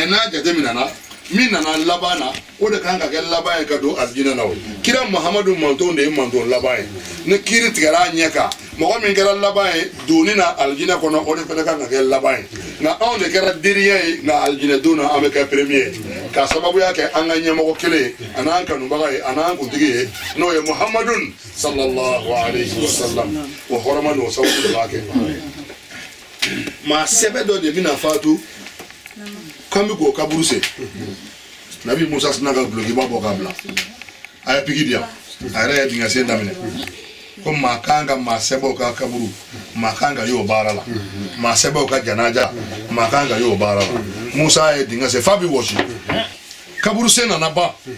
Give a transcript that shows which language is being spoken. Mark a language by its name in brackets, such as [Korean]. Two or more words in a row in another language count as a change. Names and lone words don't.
[Bambara] n'a jateminɛna min nana laban na o de kan ka kɛ laban ye ka don alijinɛ na o kira muhamadu mantonw de ye manton laban ye ni kiri tigɛra a ɲɛ kan mɔgɔ min kɛra laban ye donni na alijinɛ kɔnɔ o de fana kan ka kɛ laban ye nka anw de kɛra teriya ye nka alijinɛ don na an bɛ kɛ premier ye k'a sababuya kɛ an ka ɲɛmɔgɔ kelen ye a n'an kanubaga ye a n'an kuntigi ye n'o ye muhamadun [Arabic] صلى الله عليه وسلم [Bambara] o hɔrɔma n'o sababu de b'a kɛ maa sɛbɛ dɔ de bɛna fatu k'an bɛ k'o kaburu se nabi musa sina ka gulokiba bɔ k'a bila a ye piki di yan a yɛrɛ ye dingɛ sen daminɛ ko maa kan ka maa sɛbɛw ka kaburu maa kan ka y'o baara la maa sɛbɛw ka janaja maa kan ka y'o baara la musa ye dingɛ sen f'a bɛ wɔsi kaburu sen nana ban